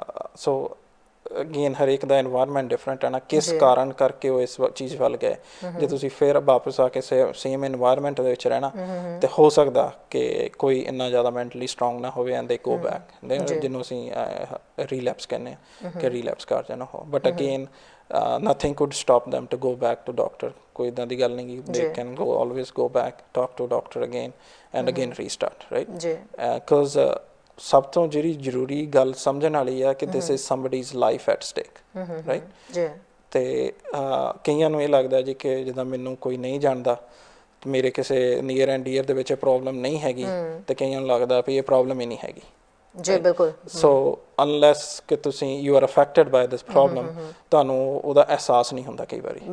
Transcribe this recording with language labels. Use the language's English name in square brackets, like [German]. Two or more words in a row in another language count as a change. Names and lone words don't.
[English] So again [Punjabi] ਹਰੇਕ ਦਾ ਇਨਵਾਇਰਮੈਂਟ ਡਿਫਰੈਂਟ ਹੈ ਨਾ, ਕਿਸ ਕਾਰਨ ਕਰਕੇ ਉਹ ਇਸ ਚੀਜ਼ ਵੱਲ ਗਏ। ਜੇ ਤੁਸੀਂ ਫਿਰ ਵਾਪਸ ਆ ਕੇ ਸੇਮ ਇਨਵਾਇਰਮੈਂਟ ਦੇ ਵਿੱਚ ਰਹਿਣਾ, ਤੇ ਹੋ ਸਕਦਾ ਕਿ ਕੋਈ ਇੰਨਾ ਜ਼ਿਆਦਾ [English] mentally strong [Punjabi] ਨਾ ਹੋਵੇ [English] and they go back, [Punjabi] ਜਿਹਨੂੰ ਅਸੀਂ ਰੀਲੈਪਸ ਕਹਿੰਦੇ ਹਾਂ ਕਿ ਰੀਲੈਪਸ ਕਰ ਜਾਣਾ ਹੋ। [English] But again nothing could stop them to go back to doctor, [Punjabi] ਕੋਈ ਇੱਦਾਂ ਦੀ ਗੱਲ ਨਹੀਂ ਗੀ। [English] they can go always go back, talk to doctor again and again restart, right? [Punjabi] because ਸਭ ਤੋਂ ਜਿਹੜੀ ਜ਼ਰੂਰੀ ਗੱਲ ਸਮਝਣ ਵਾਲੀ ਆ ਕਿ [English] this is somebody's life at stake, right? [Punjabi] ਤੇ ਕਈਆਂ ਨੂੰ ਇਹ ਲੱਗਦਾ ਜੀ ਕਿ ਜਿੱਦਾਂ ਮੈਨੂੰ ਕੋਈ ਨਹੀਂ ਜਾਣਦਾ, ਮੇਰੇ ਕਿਸੇ [English] near and dear [Punjabi] ਦੇ ਵਿੱਚ ਇਹ ਪ੍ਰੋਬਲਮ ਨਹੀਂ ਹੈਗੀ, ਤੇ ਕਈਆਂ ਨੂੰ ਲੱਗਦਾ ਵੀ ਇਹ ਪ੍ਰੋਬਲਮ ਹੀ ਨਹੀਂ ਹੈਗੀ। ਜੀ ਬਿਲਕੁਲ। [English] So unless [Punjabi] ਕਿ ਤੁਸੀਂ [English] you are affected by this problem, [Punjabi] ਤੁਹਾਨੂੰ ਉਹਦਾ ਅਹਿਸਾਸ ਨਹੀਂ ਹੁੰਦਾ ਕਈ ਵਾਰੀ।